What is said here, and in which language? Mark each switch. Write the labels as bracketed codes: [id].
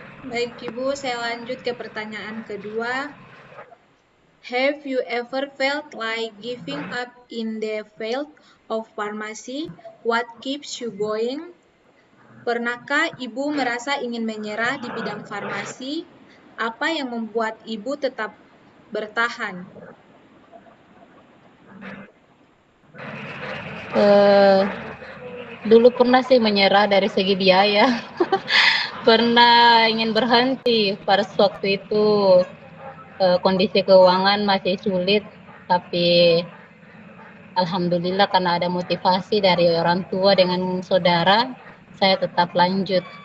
[id] Baik Ibu, saya lanjut ke pertanyaan kedua. [en] Have you ever felt like giving up in the field of pharmacy? What keeps you going? [id] Pernahkah Ibu merasa ingin menyerah di bidang farmasi? Apa yang membuat Ibu tetap bertahan? Dulu pernah sih menyerah dari segi biaya. Pernah ingin berhenti pada waktu itu, kondisi keuangan masih sulit, tapi alhamdulillah karena ada motivasi dari orang tua dengan saudara, saya tetap lanjut.